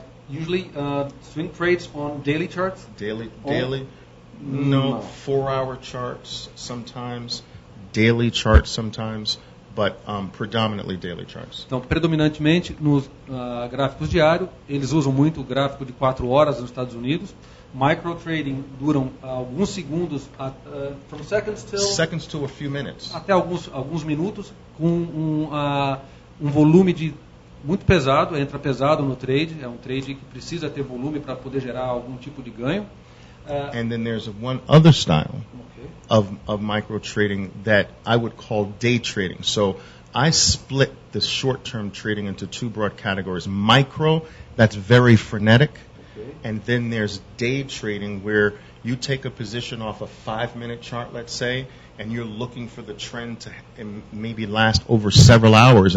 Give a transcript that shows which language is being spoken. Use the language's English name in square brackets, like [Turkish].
[English] Usually, swing trades on daily charts. Daily? No, 4-hour charts sometimes, daily charts sometimes, but predominantly daily charts. [Portuguese] Então, predominantemente nos gráficos diários, eles usam muito o gráfico de 4 horas nos Estados Unidos. Micro trading duram alguns segundos, [English] from Seconds to a few minutes. [Portuguese] até alguns minutos, com um volume muito pesado, entra pesado no trade, é um trade que precisa ter volume para poder gerar algum tipo de ganho. [English] And then there's one other style of micro trading that I would call day trading. So I split the short-term trading into 2 broad categories. Micro, that's very frenetic. And then there's day trading where you take a position off a 5-minute chart, let's say, and you're looking for the trend to maybe last over several hours.